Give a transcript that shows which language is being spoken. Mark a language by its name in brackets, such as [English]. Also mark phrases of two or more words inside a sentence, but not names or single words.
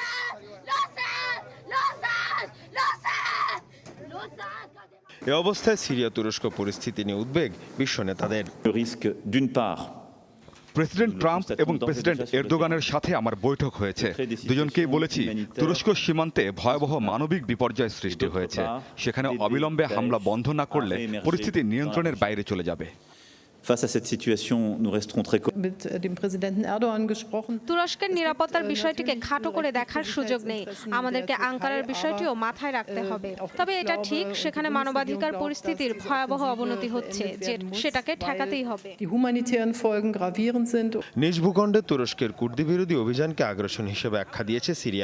[Bangla] এ অবস্থায় সিরিয়া তুরস্ক পরিস্থিতি নিয়ে উদ্বেগ বিশ্ব নেতাদের। প্রেসিডেন্ট ট্রাম্প এবং প্রেসিডেন্ট এরদোগানের সাথে আমার বৈঠক হয়েছে। দুজনকেই বলেছি, তুরস্ক সীমান্তে ভয়াবহ মানবিক বিপর্যয় সৃষ্টি হয়েছে। সেখানে অবিলম্বে হামলা বন্ধ না করলে পরিস্থিতি নিয়ন্ত্রণের বাইরে চলে যাবে। [French] Face à cette situation, nous resterons très [Bangla] তুরস্কের নিরাপত্তার বিষয়টিকে খাটো করে দেখার সুযোগ নেই। আমাদেরকে আঙ্কারার বিষয়টিও মাথায় রাখতে হবে। তবে এটা ঠিক, সেখানে মানবাধিকার পরিস্থিতির ভয়াবহ অবনতি হচ্ছে, সেটাকে ঠেকাতেই হবে। নিজ ভূখণ্ডে তুরস্কের কুর্দি বিরোধী অভিযানকে আগ্রাসন হিসেবে আখ্যা দিয়েছে সিরিয়া।